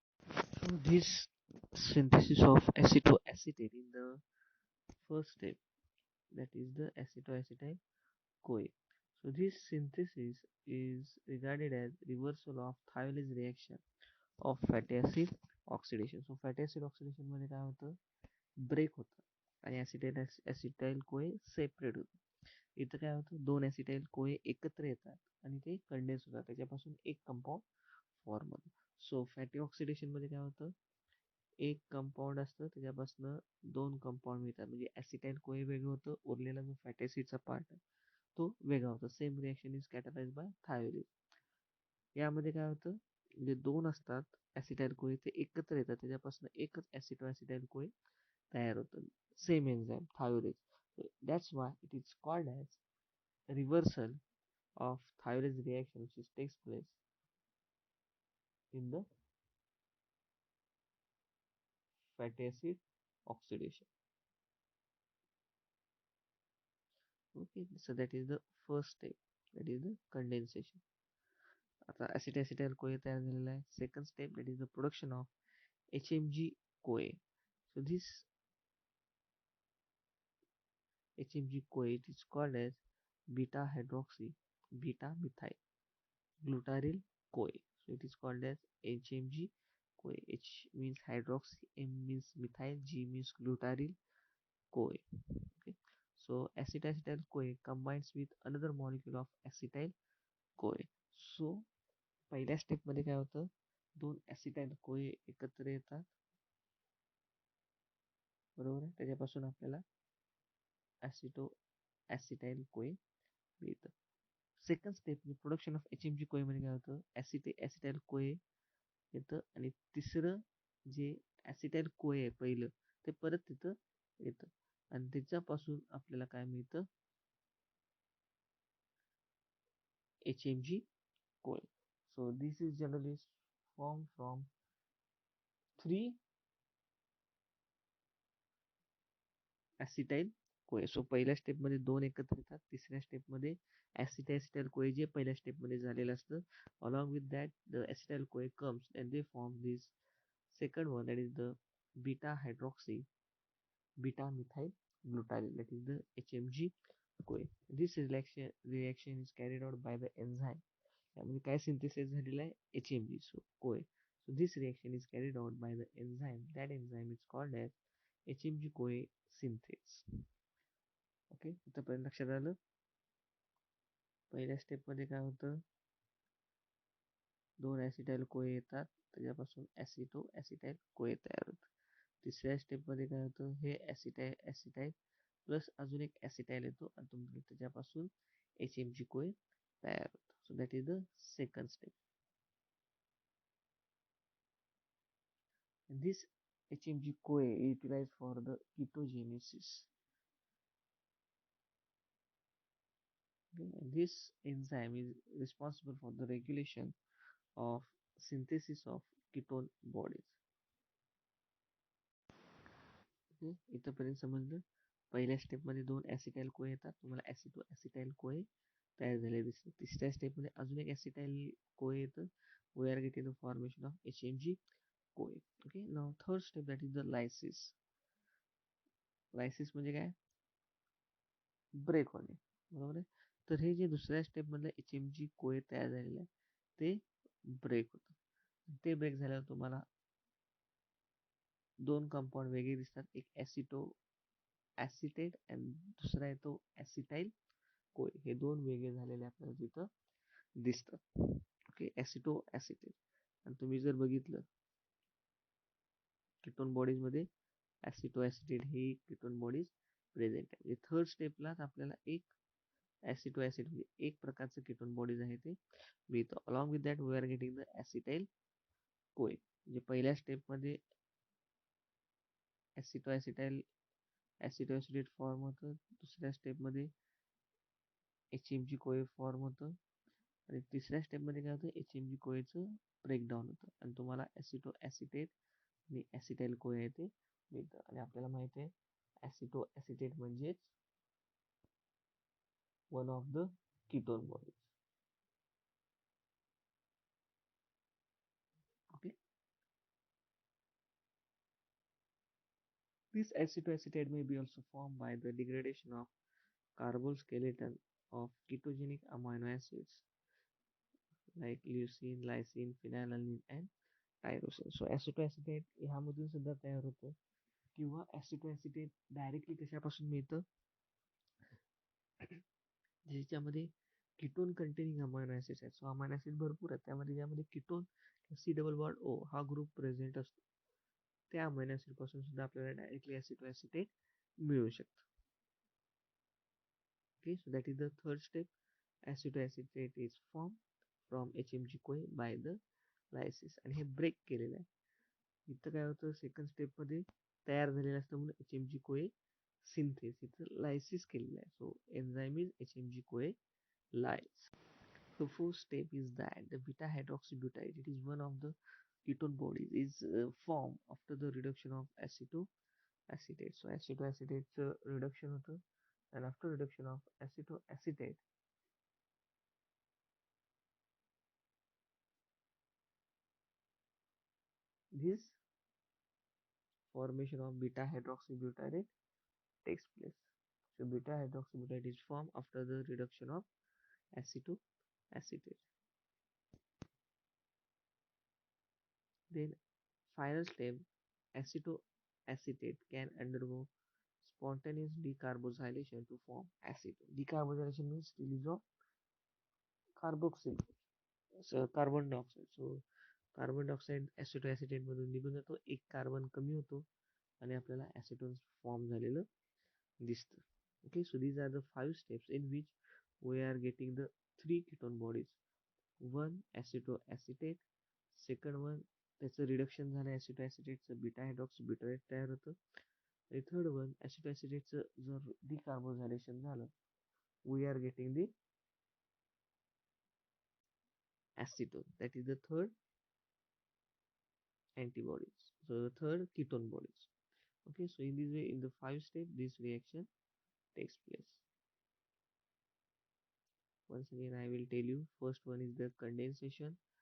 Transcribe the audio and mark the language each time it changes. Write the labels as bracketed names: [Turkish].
[English] So this synthesis of acetoacetate in the first step, that is the acetoacetyl CoA. So this synthesis is regarded as reversal of thiolase reaction of fatty acid oxidation. [Marathi] So fatty acid oxidation मध्ये काय होतं, break होतं आणि acetyl CoA separate होतं. इथं काय होतं, दोन acetyl CoA एकत्र येतात आणि ते कंडेन्स होतात, त्याच्यापासून एक कंपाऊंड फॉर्म होतं. सो फॅटी ऑक्सिडेशन मध्ये काय होतं, एक कंपाऊंड असतं त्याच्यापासून दोन कंपाऊंड मिळतात, म्हणजे acetyl CoA वेगळं होतं, उरलेला जो फॅटी ऍसिडचा पार्ट आहे तो वेगळा होता. [English] Same reaction is catalyse by thiolase. [Marathi] यामध्ये काय होतं, जे दोन असतात acetyl CoA ते एकत्र येतात, त्याच्यापासून एकच acetyl CoA तयार होतं. [English] Same enzyme thiolase. That's why it is called as reversal of thiolase reaction which takes place in the fatty acid oxidation. Okay, so that is the first step, that is the condensation. [Marathi] आता acetyl CoA तयार झालेला आहे. [English] Second step, that is the production of HMG CoA. So this HMG CoA, it is called as beta hydroxy beta methyl glutaryl CoA. So it is called as HMG CoA. H means hydroxy, M means methyl, G means glutaryl CoA. Okay, so acetyl CoA combines with another molecule of acetyl CoA. [Marathi] So पहिल्या step मध्ये काय होतं, दोन acetyl CoA एकत्र येतात, बरोबर आहे, त्याच्यापासून आपल्याला acetyl CoA मिळतं. [English] second step production of HMG CoA [Marathi] मध्ये काय होतं, acetyl CoA येतं आणि तिसरं जे acetyl CoA आहे पहिलं ते परत तिथं येतं आणि त्याच्यापासून आपल्याला काय मिळतं, HMG CoA. [English] So this is generally formed from three acetyl CoA. [Marathi] So पहिल्या स्टेप मध्ये दोन एकत्र येतात, तिसऱ्या स्टेप मध्ये acetyl CoA जे पहिल्या स्टेप मध्ये झालेलं असतं, [English] along with that the acetyl CoA comes and they form this second one, that is the beta hydroxy beta methyl glutaryl, that is the HMG CoA. This reaction is carried out by the enzyme. [Marathi] त्यामध्ये काय synthesis झालेलं आहे, HMG so CoA. [English] So this reaction is carried out by the enzyme. That enzyme is called as HMG CoA synthase. [Marathi] Okay, इथंपर्यंत लक्षात आलं. पहिल्या step मध्ये काय होतं, दोन acetyl CoA येतात, त्याच्यापासून acetoacetyl CoA तयार होतं. तिसऱ्या स्टेप मध्ये काय होतं, हे acetyl प्लस अजून एक acetyl येतो आणि तुमच्या त्याच्यापासून HMG CoA तयार होतो. [English] So that is the second step. This HMG CoA is utilized for the ketogenesis. Okay, this enzyme is responsible for the regulation of synthesis of ketone bodies. [Marathi] इथंपर्यंत समजलं. पहिल्या स्टेपमध्ये 2 ॲसिटाइल कोए येतात, तुम्हाला ॲसिटो ॲसिटाइल कोए तयार झालेले दिसते. तिसऱ्या स्टेपमध्ये अजून एक ॲसिटाइल कोए येतं. [English] We are getting the formation of HMG CoA. Okay, now third step that is the lysis. [Marathi] Lysis म्हणजे काय? ब्रेक होणे, बरोबर आहे. तर हे जे दुसऱ्या स्टेपमधलं HMG कोए तयार झालेलं आहे ते ब्रेक होतं. ते ब्रेक झाल्यावर तुम्हाला 2 कंपाऊंड वेगळे दिसतात. एक ॲसिटो ॲसिटेट आणि दुसरा येतो ॲसिटाइल कोए. हे 2 वेगळे झालेले आपल्याला तिथं दिसतात. Okay, ॲसिटो acetate. आणि तुम्ही जर बघितलं कीटोन बॉडीजमध्ये ॲसिटो ॲसिटेट ही कीटोन बॉडीज प्रेझेंट आहे. म्हणजे थर्ड स्टेपलाच आपल्याला एक ॲसिटो ॲसिड म्हणजे एक प्रकारचं कीटोन बॉडीज आहे ते मिळतं. [English] Along with that we are getting the acetyl CoA. [Marathi] म्हणजे पहिल्या स्टेपमध्ये ॲसिटो ॲसिटाइल ॲसिटो ॲसिडेट फॉर्म होतं. दुसऱ्या स्टेपमध्ये HMG कोए फॉर्म होतं. आणि तिसऱ्या स्टेपमध्ये काय होतं, HMG कोएचं ब्रेकडाऊन होतं आणि तुम्हाला ॲसिटो ॲसिटेट आणि ॲसिटाइल कोए आहे ते मिळतं. आणि आपल्याला माहिती आहे ॲसिटो ॲसिटेट म्हणजेच one of the ketone bodies. [English] Okay, this acetoacetate may be also formed by the degradation of carboskeleton of ketogenic amino acids like leucine, lysine, phenylalanine and tyrosine. [Marathi] So acetoacetate ह्यामधून सुद्धा तयार होतं. किंवा acetoacetate डायरेक्टली कशापासून मिळतं, ज्याच्यामध्ये ketone containing amino acids आहेत. So amino acid भरपूर आहेत, त्यामध्ये ज्यामध्ये कीटोन C+O हा ग्रुप प्रेझेंट असतो, त्या अमायनो ऍसिड पासून सुद्धा आपल्याला डायरेक्टली acetoacetate मिळू शकतं. [English] Okay, so that is the third step. Acetoacetate is formed from HMG CoA by the lysis. [Marathi] आणि हे ब्रेक केलेलं आहे. इथं काय होतं, सेकंड स्टेप मध्ये तयार झालेलं असतं म्हणून HMG CoA सिंथेस. इथं लायसिस केलेलं आहे. [English] So enzyme is HMG CoA lyse. The fourth step is that the beta hydroxybutyrate, it is one of the ketone bodies, is formed after the reduction of acetoacetate. So acetoacetate reduction होतं, and after reduction of acetoacetate, this formation of beta hydroxybutyrate takes place. So beta hydroxybutyrate is formed after the reduction of acetoacetate. Then final step, acetoacetate can undergo spontaneous decarbosylation to form acetone. Decarbosylation means release of carboxyl, so carbon dioxide. [Marathi] So carbon dioxide ॲसिटोॲसिटेट मधून निघून जातो, एक carbon कमी होतो आणि आपल्याला acetone form झालेलं दिसतं. [English] Okay, so these are the 5 steps in which we are getting the 3 ketone bodies. [Marathi] One ॲसिटोॲसिटेट, second one त्याचं रिडक्शन झालं ॲसिटोॲसिटेटचं, बीटा हायड्रॉक्सी तयार होतं. [English] आणि third one [Marathi] ॲसिटोॲसिटेटचं जर डिकार्बोझायलेशन झालं, [English] We are getting the acetone. That is the third antibodies. So the third ketone bodies. Okay, so in this way, in the 5 step, this reaction takes place. Once again, I will tell you. First one is the condensation.